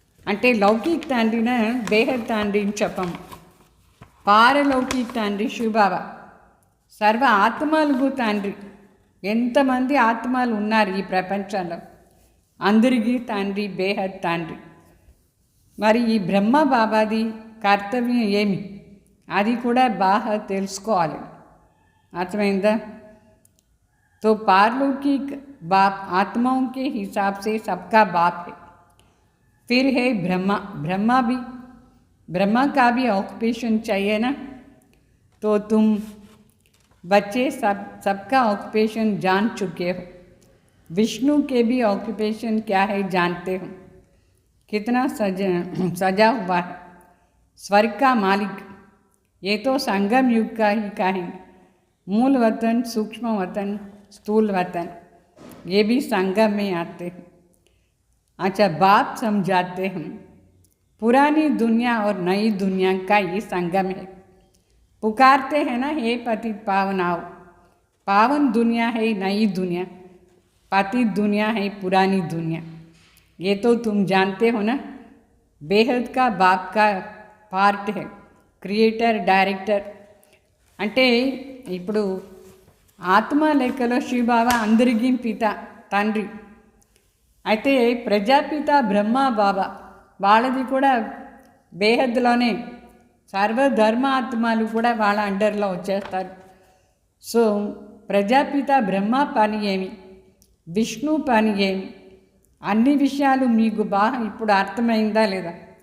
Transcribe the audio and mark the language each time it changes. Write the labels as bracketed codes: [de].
[te] అంటే లౌకిక్ తండ్రిన బేహద్ తండ్రిని చెప్పము. పారలౌకిక తండ్రి శివబాబా సర్వ ఆత్మలకు తండ్రి. ఎంతమంది ఆత్మలు ఉన్నారు ఈ ప్రపంచంలో, అందరికీ తండ్రి బేహద్ తండ్రి. మరి ఈ బ్రహ్మ బాబాది కర్తవ్యం ఏమి, అది కూడా బాగా తెలుసుకోవాలి. అర్థమైందా? [hi] तो पारलौकिक बाप आत्माओं के हिसाब से सबका बाप है. फिर है ब्रह्मा. ब्रह्मा का भी ऑक्यूपेशन चाहिए ना. तो तुम बच्चे सबका ऑक्यूपेशन जान चुके हो. विष्णु के भी ऑक्यूपेशन क्या है जानते हो. कितना सजा हुआ है. स्वर्ग का मालिक. ये तो संगम युग का ही कहेंगे. मूल वतन, सूक्ष्म वतन, स्थूल वतन, ये भी संगम में आते हैं. अच्छा, बाप समझाते हैं पुरानी दुनिया और नई दुनिया का ये संगम है. पुकारते हैं ना, हे पतित पावन आओ. पावन दुनिया है नई दुनिया, पतित दुनिया है पुरानी दुनिया. ये तो तुम जानते हो ना. बेहद का बाप का पार्ट है, క్రియేటర్, డైరెక్టర్. [te] అంటే ఇప్పుడు ఆత్మ లెక్కలో శివబాబా అందరికీ పిత, తండ్రి. అయితే ప్రజాపిత బ్రహ్మ బాబా వాళ్ళది కూడా బేహద్లోనే. సర్వధర్మ ఆత్మలు కూడా వాళ్ళ అండర్లో వచ్చేస్తారు. సో ప్రజాపిత బ్రహ్మ పని ఏమి, విష్ణు పని ఏమి, అన్ని విషయాలు మీకు బాగా ఇప్పుడు అర్థమైందా లేదా?